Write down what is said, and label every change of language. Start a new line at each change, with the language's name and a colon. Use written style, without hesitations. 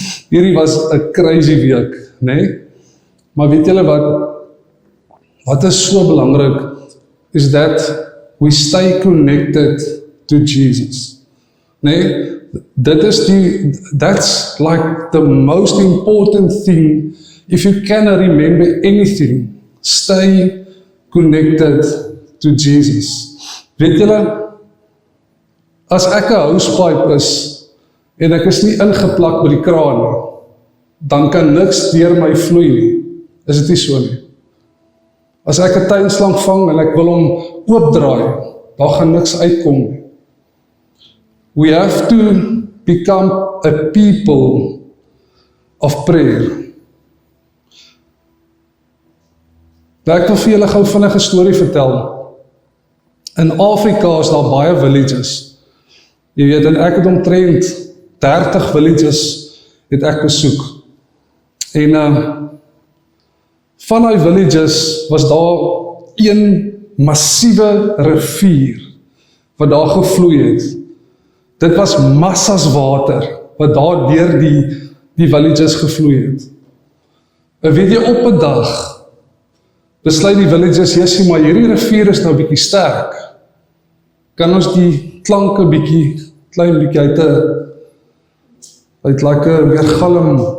Afrikaans: Hierdie was 'n crazy week, né? Maar weet julle wat is so belangrik,
English: is that we stay connected to Jesus. Nee, that's like the most important thing. If you cannot remember anything, stay connected to Jesus.
Afrikaans: Weet julle, as ek 'n housepipe is, en ek is nie ingeplak by die kraan nie, dan kan niks deur my vloei nie. Is dit nie so nie? As ek 'n tuinslang vang en ek wil hom oopdraai, dan gaan niks uitkom nie.
English: We have to become a people of prayer.
Afrikaans: Nou, ek wil vir julle gou vinnig 'n storie vertel. In Afrika is daar baie villages. Jy weet, en ek het omtrent 30 villages het ek besoek. En van die villages was daar een massiewe rivier wat daar gevloei het. Dit was massas water wat daar deur die villages gevloei het. En weet jy, op 'n dag besluit die villages, jessie, maar hierdie rivier is nou bietjie sterk. Kan ons die klanke klein bietjie uit like weer galm.